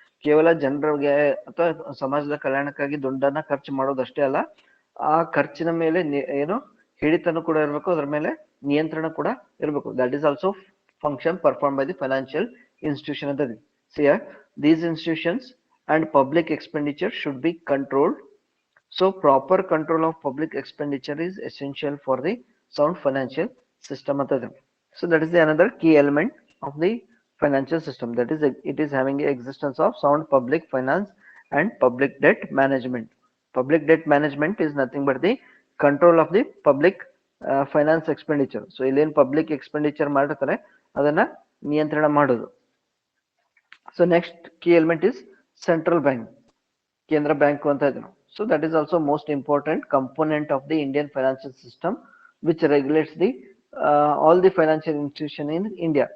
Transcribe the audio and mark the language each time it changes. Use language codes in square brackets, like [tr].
[kn] ಕೇವಲ ಜನರಿಗೆ ಅಥವಾ ಸಮಾಜದ ಕಲ್ಯಾಣಕ್ಕಾಗಿ ದುಡ್ಡನ್ನ ಖರ್ಚು ಮಾಡೋದಷ್ಟೇ ಅಲ್ಲ, ಆ ಖರ್ಚಿನ ಮೇಲೆ ಏನು ಹಿಡಿತನೂ ಕೂಡ ಇರಬೇಕು, ಅದರ ಮೇಲೆ ನಿಯಂತ್ರಣ ಕೂಡ ಇರಬೇಕು. [en] that is also function perform by the financial institution [kn] ಅಂತ ಇದೆ. [en] Sear these institutions and public expenditure should be controlled. So proper control of public expenditure is essential for the sound financial system [kn] ಅಂತ ಇದೆ. [en] So that is the another key element of the financial system, that is it is having a existence of sound public finance and public debt management. Public debt management is nothing but the control of the public finance expenditure. [kn] So ಇಲ್ಲಿ ಏನು public expenditure ಮಾಡಿರ್ತಾರೆ ಅದನ್ನ ನಿಯಂತ್ರಣ ಮಾಡೋದು. [en] so next key element is central bank, [kn] ಕೇಂದ್ರ bank ಅಂತ ಇದೆ. [en] So that is also most important component of the Indian financial system which regulates the all the financial institution in India.